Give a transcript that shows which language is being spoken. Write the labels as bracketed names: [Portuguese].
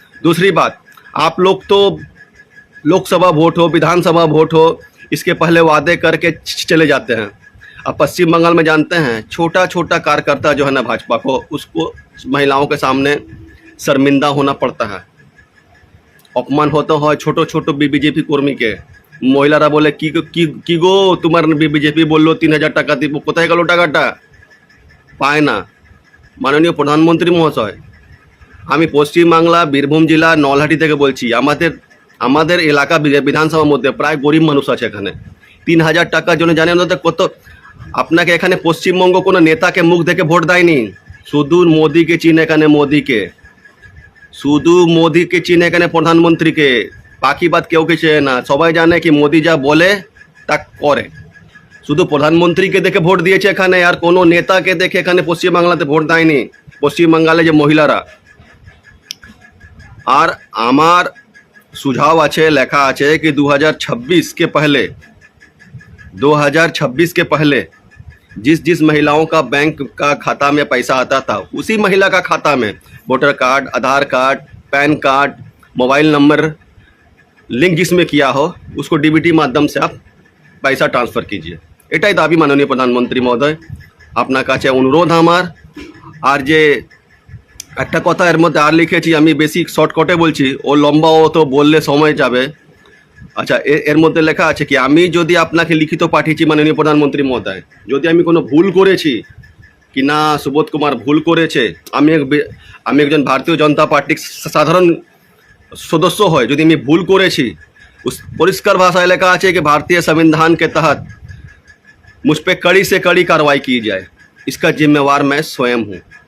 [Hindi] दूसरी बात, आप लोग तो लोकसभा वोट हो, विधानसभा वोट हो, इसके पहले वादे करके चले जाते हैं। अब पश्चिम बंगाल में जानते हैं, छोटा छोटा कार्यकर्ता जो है ना भाजपा को, उसको महिलाओं के सामने शर्मिंदा होना पड़ता है, अपमान होता है। [Bangla] छोटो छोटो बीजेपी কর্মী के মহিলারা বলে কি গো তোমার বিজেপি বললো 3000 টাকা দিব, কোথায় গেল টাকাটা, পায় না। মাননীয় প্রধানমন্ত্রী মহাশয়, আমি পশ্চিমবাংলা বীরভূম জেলা নলহাটি থেকে বলছি, আমাদের এলাকা বিধানসভার মধ্যে প্রায় গরিব মানুষ আছে এখানে। 3000 টাকার জন্য জানেন কত, আপনাকে এখানে পশ্চিমবঙ্গ কোনো নেতাকে মুখ দেখে ভোট দেয়নি, শুধু মোদিকে চিনে এখানে, মোদিকে, শুধু মোদিকে চিনে এখানে, প্রধানমন্ত্রীকে, বাকি বাদ কেউ কিছু না। সবাই জানে কি মোদি যা বলে তা করে, শুধু প্রধানমন্ত্রীকে দেখে ভোট দিয়েছে এখানে, আর কোনো নেতাকে দেখে এখানে পশ্চিমবাংলাতে ভোট দেয়নি পশ্চিমবাংলালে যে মহিলারা। আর আমার सुझाव আছে, লেখা আছে [Hindi] कि 2026 के पहले जिस महिलाओं का बैंक का खाता में पैसा आता था, उसी महिला का खाता में वोटर कार्ड, आधार card, pan card, mobile number link जिसमें किया हो, उसको डीबीटी माध्यम से आप पैसा ट्रांसफ़र कीजिए। [Bangla] এটাই দাবি মাননীয় প্রধানমন্ত্রী মহোদয়, আপনার কাছে অনুরোধ আমার। আর যে একটা কথা এর মধ্যে আর লিখেছি, আমি বেশি শর্টকাটে বলছি, ও লম্বা ও তো বললে সময় যাবে। আচ্ছা, এর মধ্যে লেখা আছে কি আমি যদি আপনাকে লিখিত পাঠিয়েছি মাননীয় প্রধানমন্ত্রী মহোদয়, যদি আমি কোনো ভুল করেছি কি না সুবোধ কুমার ভুল করেছে, আমি একজন ভারতীয় জনতা পার্টির সাধারণ सदस्य হয়, যদি আমি ভুল করেছি, পরিষ্কার ভাষায় লেখা আছে [Hindi] कि भारतीय संविधान के तहत मुझ पे कड़ी से कड़ी कार्रवाई की जाए, इसका जिम्मेवार मैं स्वयं हूँ।